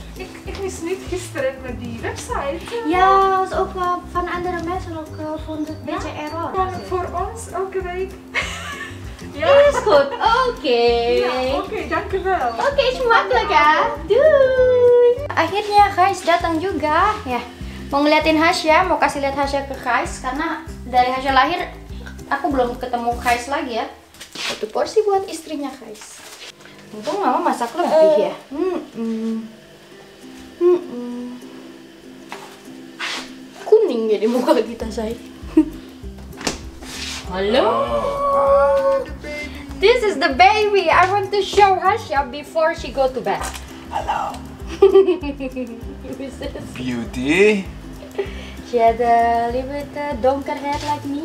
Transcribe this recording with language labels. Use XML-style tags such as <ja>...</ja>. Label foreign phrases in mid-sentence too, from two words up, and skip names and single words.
<nl>Ik wist niet gisteren met die website. Ja, was ook van andere mensen ook vond het een beetje error. Gewoon voor ons elke week. Ja, is goed. Oké. Ja, oké, dankjewel. Oke, makkelijk ya. Doei.</nl> <id>Akhirnya Gais datang juga. Ya, mau ngeliatin Hasya, mau kasih lihat Hasya ke Gais karena dari Hasya lahir aku belum ketemu Gais lagi ya. 1 porsi buat istrinya Gais. Untung mama masak lebih ya. Kuning ya di muka kita, say.</id> <en>Halo. This is the baby. I want to show Hasya before she go to bed. Hallo. Who's this? Beauty. She had a little bit donker hair like me.</en>